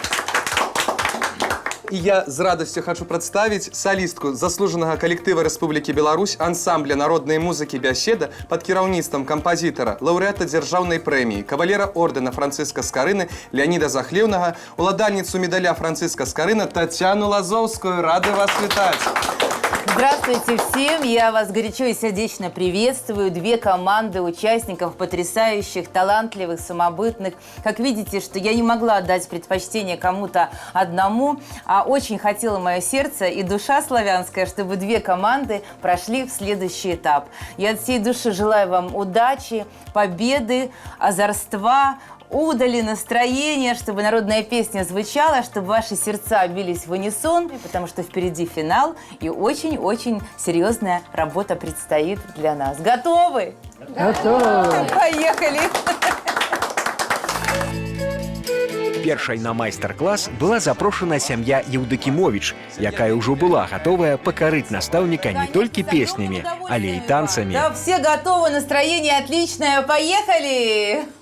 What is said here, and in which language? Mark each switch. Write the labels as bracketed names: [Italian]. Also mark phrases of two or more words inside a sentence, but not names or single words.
[Belarusian] І я з радасцю хочу прадставіць салістку заслужанага калектыва Рэспублікі Беларусь ансамбля народнай музыкі «Бяседа» пад кіраўніцтвам кампазітара, лаўрэата дзяржаўнай прэміі, кавалера ордэна Францыска Скарыны Леаніда Захлеўнага, уладальніцу медаля Францыска Скарына Тацяну Лазоўскую. Рады вас вітаць! [Russian] Здравствуйте всем! Я вас горячо и сердечно приветствую. 2 команды участников, потрясающих, талантливых, самобытных. Как видите, что я не могла отдать предпочтение кому-то одному, а очень хотела мое сердце и душа славянская, чтобы 2 команды прошли в следующий этап. Я от всей души желаю вам удачи, победы, озорства, удали, настроения, чтобы народная песня звучала, чтобы ваши сердца бились в унисон, потому что впереди финал и очень-очень серьезная работа предстоит для нас. Готовы? Готовы. Поехали! [Belarusian] Першай на майстар-клас была запрошена сям'я Еўдакімовіч, якая ўжо была готовая пакарыць настаўніка не толькі песнямі, але і танцамі. [Russian] Да, все готовы, настроение отличное, поехали!